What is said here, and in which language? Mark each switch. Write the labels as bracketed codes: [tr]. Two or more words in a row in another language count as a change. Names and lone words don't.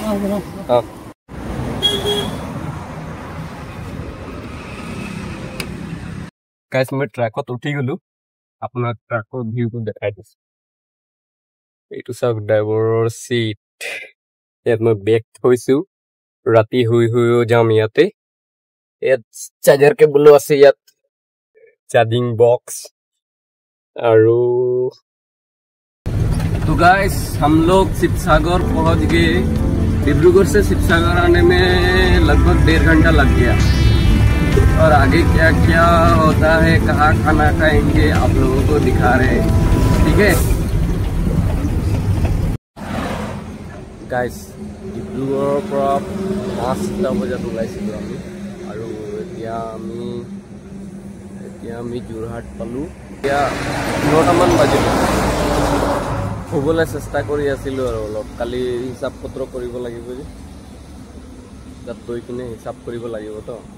[as] গাইস মই ট্ৰাকত উঠি গ'লো আপোনাৰ ট্ৰাকৰ ভিউটো দেখাই দিছো এইটো চাওক ড্ৰাইভাৰৰ চিট ইয়াত মই বেগ থৈছো ৰাতি শুইও যাম ইয়াতে ইয়াত [en] charger cableও [as] আছে ইয়াত [en] charging box [as] আৰু [hi] तो गाइस हम लोग शिवसागर पहुंच गए डिब्रूगढ़ से शिवसागर आने में लगभग 1.5 घंटा लग गया और आगे क्या क्या होता है कहाँ खाना खाएंगे आप लोगों को दिखा रहे हैं ठीक है [as] गाइस डिब्रूगढ़ পৰা 5টা বজাত ওলাইছিলোঁ আমি আৰু এতিয়া আমি যোৰহাট পালোঁ এতিয়া 9টামান বাজিল শুবলৈ চেষ্টা কৰি আছিলোঁ আৰু অলপ কালি হিচাপ পত্ৰ কৰিব লাগিব যে তাত গৈ কিনে হিচাপ কৰিব লাগিব তো